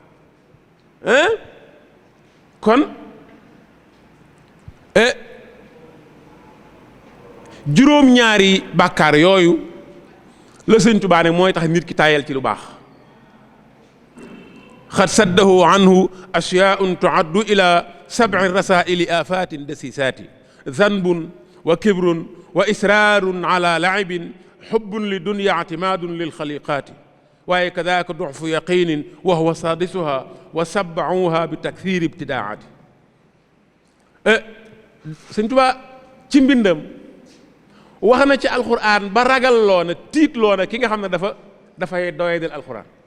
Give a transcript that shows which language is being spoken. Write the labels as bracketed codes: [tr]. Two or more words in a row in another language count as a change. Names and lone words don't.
[wo] kon juróom-ñaari bàkkaar yooyu la Sëñ Tuubaa ne mooy tax nit ki tayal ci lu baax. [ar] قد صدّه عنه أشياء تعدّ إلى سبع رسائل آفات دسيسات ذنب وكبر وإصرار على لعب حبّ للدنيا اعتماد للخالقات waaye كذلك ضعف يقين وهو سادسها وسابعها بتكثير ابتداعات. [wo] Sëñ Tuubaa ci mbindam wax na ci alxuraan ba ragal loona tiit loona ki nga xam ne dafay doyadal alxuraan.